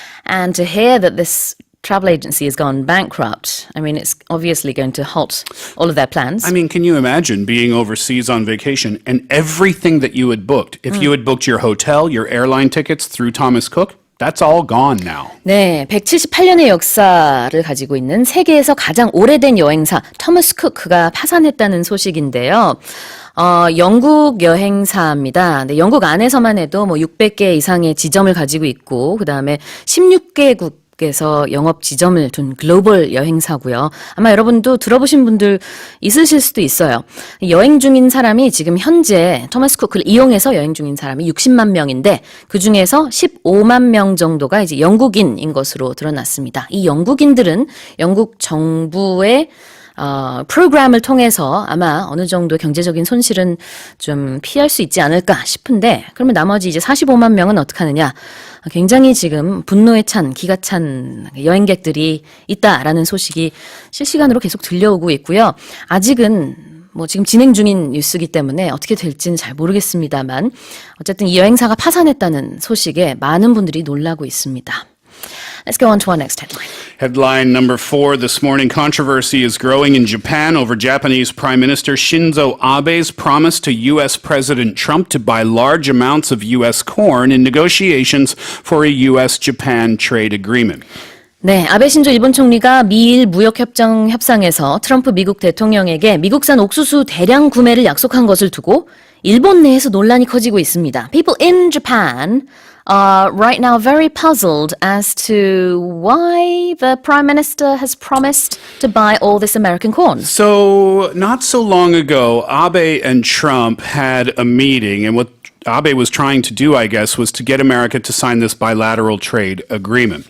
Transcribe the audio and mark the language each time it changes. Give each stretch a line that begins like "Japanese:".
English: And to hear that this travel agency has gone bankrupt, I mean, it's obviously going to halt all of their plans. I mean, can you imagine being overseas on vacation and everything that you had booked? If you had booked your hotel, your airline tickets through Thomas Cook, that's all gone now.
Korean: 네, 178년의 역사를 가지고 있는 세계에서 가장 오래된 여행사 터머스 쿠크가 파산했다는 소식인데요. 영국 여행사입니다. 네, 영국 안에서만 해도 뭐 600개 이상의 지점을 가지고 있고, 그 다음에 16개국에서 영업 지점을 둔 글로벌 여행사고요. 아마 여러분도 들어보신 분들 있으실 수도 있어요. 여행 중인 사람이 지금 현재 토마스 쿠크를 이용해서 여행 중인 사람이 60만 명인데 그 중에서 15만 명 정도가 이제 영국인인 것으로 드러났습니다. 이 영국인들은 영국 정부의 프로그램을 통해서 아마 어느 정도 경제적인 손실은 좀 피할 수 있지 않을까 싶은데, 그러면 나머지 이제 45만 명은 어떻게 하느냐? 굉장히 지금 분노에 찬, 기가 찬 여행객들이 있다라는 소식이 실시간으로 계속 들려오고 있고요. 아직은 뭐 지금 진행 중인 뉴스이기 때문에 어떻게 될지는 잘 모르겠습니다만 어쨌든 이 여행사가 파산했다는 소식에 많은 분들이 놀라고 있습니다.
English: Let's go on to our next headline. Headline number 4 this morning. Controversy is growing in Japan over Japanese Prime Minister Shinzo Abe's promise to U.S. President Trump to buy large amounts of U.S. corn in negotiations for a U.S.-Japan trade agreement.
Korean: 네, 아베 신조 일본 총리가 미일 무역협정 협상에서 트럼프 미국 대통령에게 미국산 옥수수 대량 구매를 약속한 것을 두고 일본 내에서 논란이 커지고 있습니다.
English: People in Japan are right now very puzzled as to why the Prime Minister has promised to buy all this American corn. So, not so long ago, Abe and Trump had a meeting, and what Abe was trying to do, I guess, was to get America to sign this bilateral trade agreement.